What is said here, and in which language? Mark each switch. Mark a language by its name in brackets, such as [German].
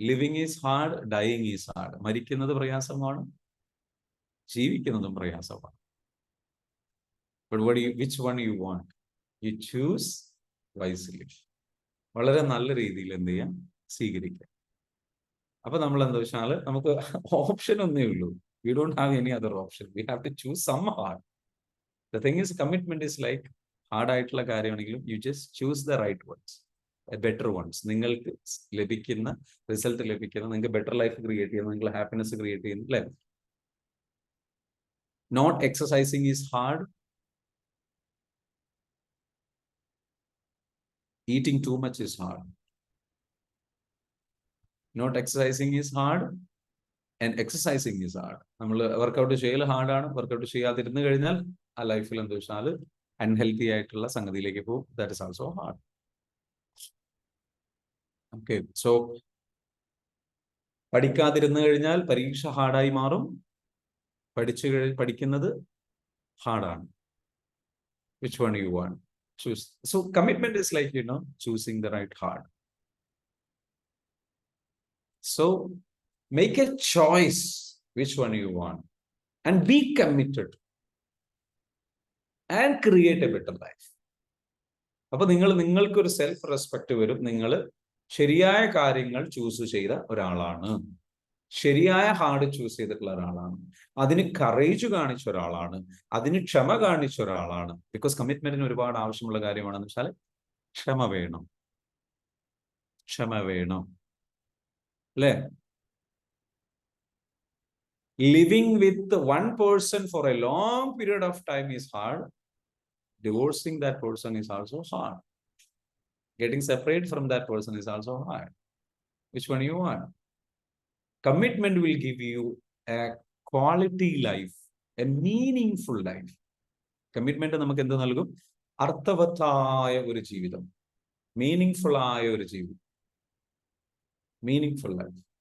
[English] Living is hard, dying is hard. [Malayalam] മരിക്കുന്നത് പ്രയാസമാണ്, ജീവിക്കുന്നതും പ്രയാസമാണ്. [English] But which one you want? You choose wisely. [Malayalam] വളരെ നല്ല രീതിയിൽ എന്ത് ചെയ്യാം? സ്വീകരിക്കാം. അപ്പൊ നമ്മൾ എന്താ വെച്ചാൽ നമുക്ക് ഓപ്ഷൻ ഒന്നേ ഉള്ളൂ. [English] We don't have any other option. We have to choose some hard. The thing is, commitment is like [Malayalam] hard ആയിട്ടുള്ള കാര്യമാണെങ്കിലും [English] you just choose the right ones, better ones. [Malayalam] നിങ്ങൾക്ക് ലഭിക്കുന്ന റിസൾട്ട് ലഭിക്കുന്ന, നിങ്ങൾക്ക് ബെറ്റർ ലൈഫ് ക്രിയേറ്റ് ചെയ്യുന്ന, നിങ്ങൾ happiness create ചെയ്യുന്ന, അല്ലേ? [English] Not exercising is hard. Eating too much is hard. Not exercising is hard and exercising is hard. [Malayalam] നമ്മൾ workout ചെയ്യൽ ഹാർഡാണ്. വർക്കൗട്ട് ചെയ്യാതിരുന്നു കഴിഞ്ഞാൽ ആ ലൈഫിൽ എന്താ വെച്ചാൽ അൺഹെൽത്തി ആയിട്ടുള്ള സംഗതിയിലേക്ക് പോകും. [English] That is also hard. [Malayalam] Okay, so പഠിക്കാതിരുന്നു കഴിഞ്ഞാൽ പരീക്ഷ ഹാർഡായി മാറും. പഠിക്കുന്നത് ഹാർഡാണ്. [English] Which one you want? Choose. So commitment is like choosing the right heart. So make a choice which one you want and be committed and create a better life. [Malayalam] അപ്പൊ നിങ്ങൾക്കൊരു self respect വരും. നിങ്ങൾ ശരിയായ കാര്യങ്ങൾ choose ചെയ്ത ഒരാളാണ്, ശരിയായ hard choose ചെയ്തിട്ടുള്ള ഒരാളാണ്, അതിന് കറേജ് കാണിച്ച ഒരാളാണ്, അതിന് ക്ഷമ കാണിച്ച ഒരാളാണ്. ബിക്കോസ് കമ്മിറ്റ്മെന്റിന് ഒരുപാട് ആവശ്യമുള്ള കാര്യമാണെന്ന് വെച്ചാൽ ക്ഷമ വേണം. അല്ലേ? [English] Living with one person for a long period of time is hard. Divorcing that person is also hard. Getting separate from that person is also hard. Which one you want? Commitment will give you a quality life, a meaningful life. [Malayalam] Commitment നമുക്ക് എന്ത് നൽകും? അർത്ഥവത്തായ ഒരു ജീവിതം, meaningful ആയ ഒരു ജീവിതം. Meaningful life.